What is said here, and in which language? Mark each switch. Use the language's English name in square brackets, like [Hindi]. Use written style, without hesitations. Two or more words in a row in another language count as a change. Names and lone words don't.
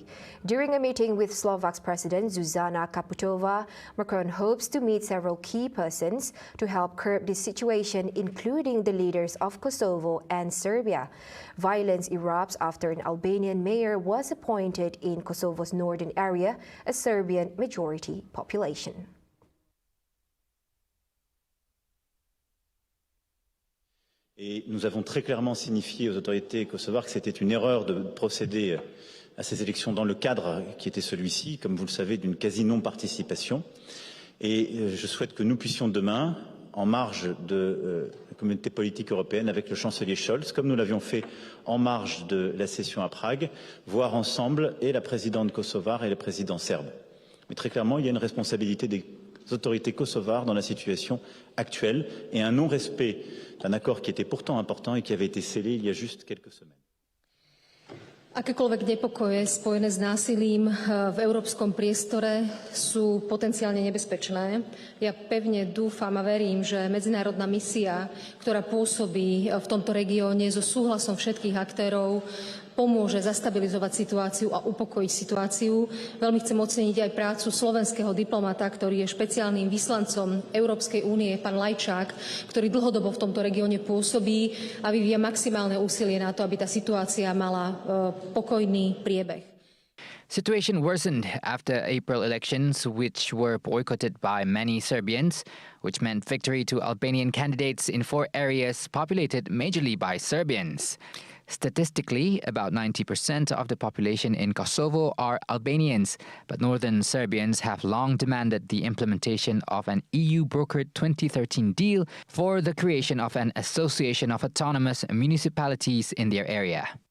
[English] During a meeting with Slovak President Zuzana Kaputova, Macron hopes to meet several key persons to help curb the situation, including the leaders of Kosovo and Serbia. Violence erupts after an Albanian mayor was appointed in Kosovo's northern area, a Serbian majority population. [French] Et nous avons très clairement signifié aux autorités kosovares que c'était une erreur de procéder à ces élections dans le cadre qui était celui-ci, comme vous le savez, d'une quasi-non-participation. Et je souhaite que nous puissions demain, en marge de la communauté politique européenne, avec le chancelier Scholz, comme nous l'avions fait en marge de la session à Prague, voir ensemble et la présidente kosovare et le président serbe. Mais très clairement, il y a une responsabilité des autorités kosovares dans la situation actuelle et un non-respect d'un accord qui était pourtant important et qui avait été scellé il y a juste quelques semaines. [Slovak] Akékoľvek nepokoje spojené s násilím v európskom priestore sú potenciálne nebezpečné. Ja pevne dúfam a verím, že medzinárodná misia, ktorá pôsobí v tomto regióne so súhlasom všetkých aktérov, pomôže zastabilizovať situáciu a upokojiť situáciu. Veľmi chcem oceniť aj prácu slovenského diplomata, ktorý je špeciálnym vyslancom Európskej únie, pán Lajčák, ktorý dlhodobo v tomto regióne pôsobí a vyvíja maximálne úsilie na to, aby tá situácia mala pokojný priebeh. [English] Situation worsened after April elections, which were boycotted by many Serbians, which meant victory to Albanian candidates in 4 areas populated majorly by Serbians. Statistically, about 90% of the population in Kosovo are Albanians, but northern Serbians have long demanded the implementation of an EU-brokered 2013 deal for the creation of an association of autonomous municipalities in their area.